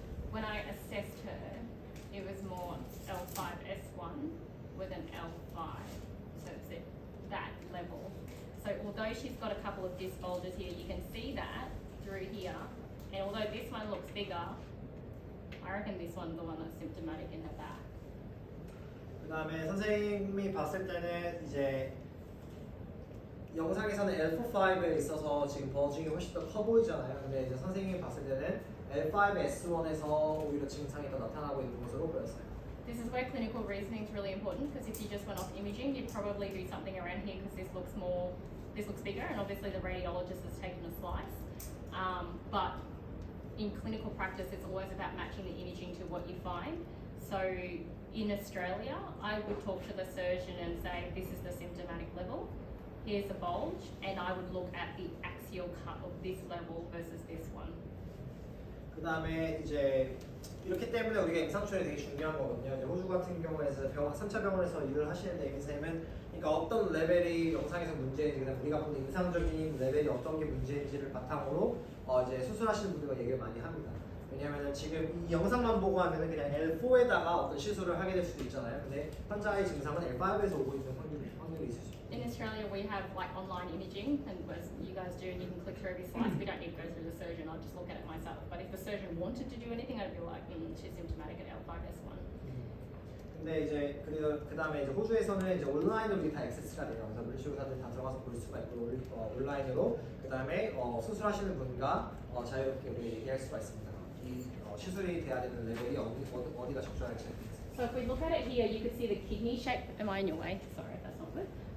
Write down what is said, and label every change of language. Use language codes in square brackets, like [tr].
[en] When I assessed her, it was more L5S1 with an L5, so it's at that level. So although she's got a couple of disc bulges here, you can see that through here, and although this one looks bigger, I reckon this one's the one that's symptomatic in her back. [ko] 그다음에 선생님이 봤을 때는 이제 영상에서는 L45에 있어서 지금 버징이 훨씬 더 커 보이잖아요. 근데 이제 선생님이 봤을 때는 L5S1에서 오히려 증상이 더 나타나고 있는 것으로 보였어요. [en] This is where clinical reasoning is really important, because if you just went off imaging, you'd probably do something around here because this looks bigger, and obviously the radiologist has taken a slice. But in clinical practice, it's always about matching the imaging to what you find. So in Australia, I would talk to the surgeon and say, this is the symptomatic level. here's the bulge, and I would look at the axial cut of this level versus this one. [ko] 그 다음에 이제 이렇기 때문에 우리가 임상초에 되게 중요한 거거든요. 이제 호주 같은 경우에서 3차 병원에서 일을 하시는데 선생님은 그러니까 어떤 레벨이 영상에서 문제인지 그다음 우리가 보는 임상적인 레벨이 어떤 게 문제인지를 바탕으로 이제 수술하시는 분들과 얘기를 많이 합니다. 왜냐하면 지금 이 영상만 보고 하면은 그냥 L4에다가 어떤 시술을 하게 될 수도 있잖아요. 근데 환자의 증상은 L5에서 오고 있는 확률이 있을 수 있어요. [en] In Australia, we have like online imaging, and as you guys do, and you can click through every slice. We don't need to go through the surgeon. I'll just look at it myself. But if the surgeon wanted to do anything, I'd be like, she's symptomatic at L5S1. [ko] 근데 이제 그 다음에 이제 호주에서는 이제 온라인으로 이게 다 액세스가 돼요. 그래서 물리치료사들 다 들어가서 볼 수가 있고 온라인으로 그 다음에 수술하시는 분과 자유롭게 우리 얘기할 수가 있습니다. 이 시술이 돼야 되는 레벨이 어디가 적절할지. [en] So if we look at it here, you could see the kidney shape. Am I in your way? Sorry, that's not good.